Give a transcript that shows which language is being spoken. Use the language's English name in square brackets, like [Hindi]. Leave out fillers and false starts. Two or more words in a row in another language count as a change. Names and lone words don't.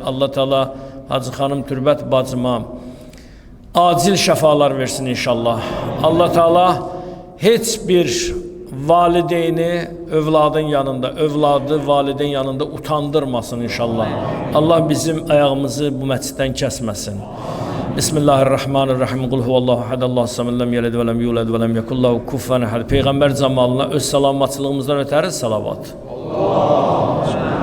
[Azerbaijani] Allah Teala Hacı xanım Türbət bacıma acil şəfalar versin inşallah. Allah Teala heç bir valideyni övladın yanında, övladı valideyn yanında utandırmasın inşallah. Allah bizim ayağımızı bu məsciddən kəsməsin. [Arabic] بسم الله الرحمن الرحيم قل هو الله أحد الله الصمد لم يلد ولم يولد ولم يكن له كفوا أحد. [Azerbaijani] Peyğəmbər camalına öz salamatçılığımızdan ötəri salavat. Allah